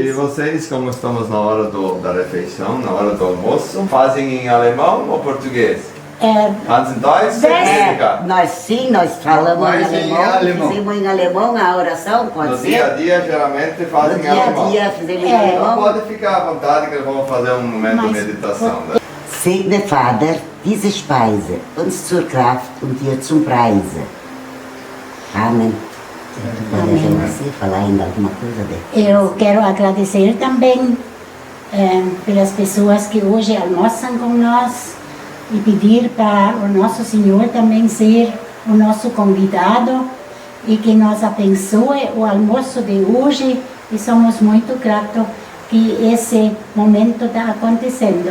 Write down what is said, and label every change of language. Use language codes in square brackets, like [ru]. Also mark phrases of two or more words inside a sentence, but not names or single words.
[pt] E vocês, como estamos na hora da refeição, na hora do almoço, fazem em alemão ou português? Antes em Deutsch? Nós falamos em alemão, fizemos em alemão a oração, pode ser? No dia a dia, geralmente, fazem em alemão. No dia a dia, fizemos em alemão. Então pode ficar à vontade que vamos fazer um momento de meditação. Né? [de] Segne Vater diese Speise, uns zur Kraft und dir zum Preise. [pt] Amém. Você falar ainda alguma coisa dele? Eu quero agradecer também pelas pessoas que hoje almoçam com nós e pedir para o nosso Senhor também ser o nosso convidado e que nos abençoe o almoço de hoje, e somos muito gratos que esse momento está acontecendo.